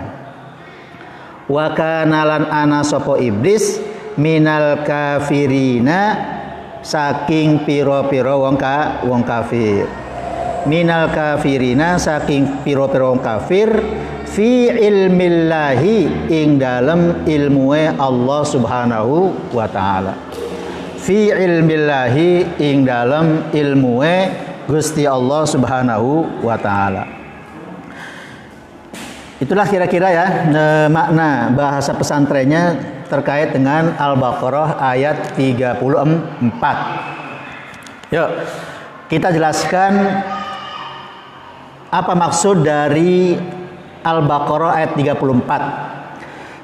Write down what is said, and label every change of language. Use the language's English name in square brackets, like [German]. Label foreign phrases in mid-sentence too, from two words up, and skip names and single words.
[Arabic] وكان, [Javanese] lan ana sapa iblis, [Arabic] من الكافرين, [Javanese] saking piro-piro wong kafir. [Arabic] من الكافرين, [Javanese] saking piro-piro wong kafir, [Arabic] في علم الله, [Javanese] ing dalem ilmuwe Allah [Arabic] سبحانه وتعالى. في علم الله, [Javanese] ing dalem ilmuwe Gusti Allah [Arabic] سبحانه وتعالى. [Indonesian] Itulah kira-kira ya makna bahasa pesantrennya terkait dengan Al-Baqarah ayat 34. Yuk kita jelaskan apa maksud dari Al-Baqarah ayat 34.